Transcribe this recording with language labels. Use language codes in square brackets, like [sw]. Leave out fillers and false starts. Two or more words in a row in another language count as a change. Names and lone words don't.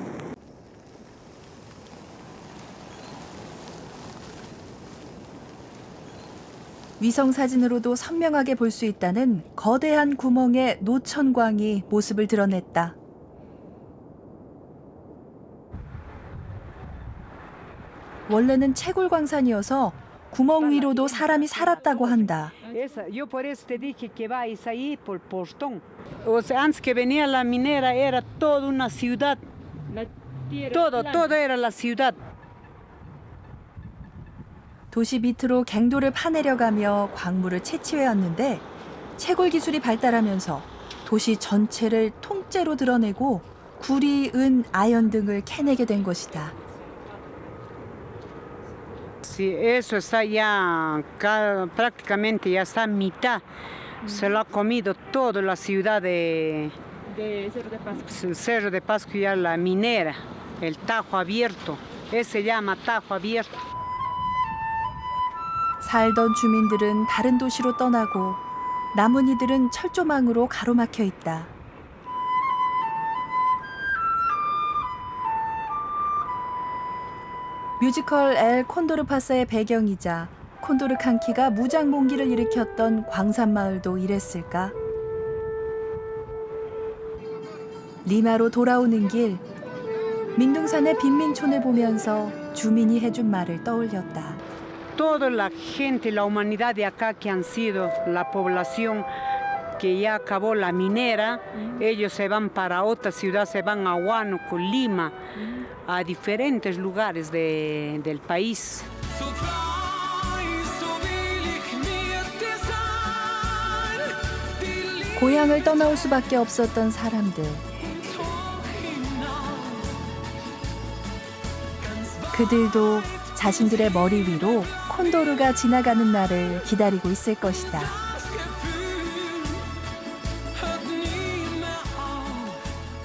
[ko] 위성 사진으로도 선명하게 볼 수 있다는 거대한 구멍에 노천광이 모습을 드러냈다. 원래는 채굴 광산이어서 구멍 위로도 사람이 살았다고 한다. [es] Yo por eso te dije que vais ahí por Postón. O sea, antes que venía la minera era toda una ciudad. Todo era la ciudad. [ko] 도시 밑으로 갱도를 파내려가며 광물을 채취해왔는데 채굴 기술이 발달하면서 도시 전체를 통째로 드러내고 구리, 은, 아연 등을 캐내게 된 것이다. [es] Sí, eso está ya prácticamente ya está a mitad. Se lo ha comido toda la ciudad de Cerro de Pasco. Cerro de Pasco, ya la minera, el Tajo Abierto. Ese se llama Tajo Abierto. [ko] 살던 주민들은 다른 도시로 떠나고 남은 이들은 철조망으로 가로막혀 있다. 뮤지컬 엘 콘도르 파사의 배경이자 콘도르 칸키가 무장봉기를 일으켰던 광산마을도 이랬을까? 리마로 돌아오는 길, 민둥산의 빈민촌을 보면서 주민이 해준 말을 떠올렸다. [es] Toda la gente, la humanidad de acá que han sido la población que ya acabó la minera, ellos se van para otra ciudad, se van a Huánuco, Lima, a diferentes lugares del país. [ko] 고향을 떠나올 수밖에 없었던 사람들. 그들도 자신들의 머리 위로 콘도르가 지나가는 날을 기다리고 있을 것이다.